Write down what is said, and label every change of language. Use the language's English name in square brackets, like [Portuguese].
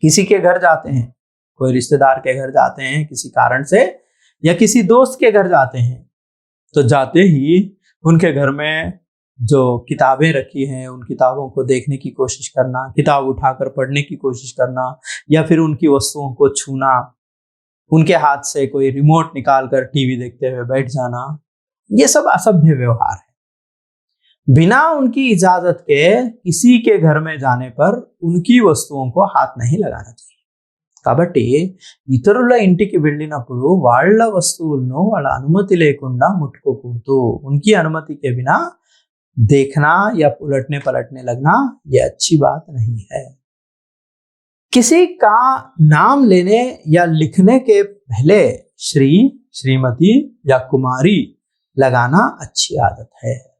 [Hindi] किसी के घर जाते हैं, कोई रिश्तेदार के घर जाते हैं किसी कारण से, या किसी दोस्त के घर जाते हैं, तो जाते ही उनके घर में जो किताबें रखी हैं उन किताबों को देखने की कोशिश करना, किताब उठाकर पढ़ने की कोशिश करना, या फिर उनकी वस्तुओं को छूना, उनके हाथ से कोई रिमोट निकालकर टीवी देखते हुए बैठ जाना, ये सब असभ्य व्यवहार है। बिना उनकी इजाजत के किसी के घर में जाने पर उनकी वस्तुओं को हाथ नहीं लगाना चाहिए। [Telugu] కాబట్టి ఇతరుల ఇంటికి వెళ్ళినప్పుడు వాళ్ళ వస్తువులను వాళ్ళ అనుమతి లేకుండా ముట్టుకోకూడదు। [Hindi] उनकी अनुमति के बिना देखना या उलटने पलटने लगना ये अच्छी बात नहीं है। किसी का नाम लेने या लिखने के पहले श्री, श्रीमती या कुमारी लगाना अच्छी आदत है।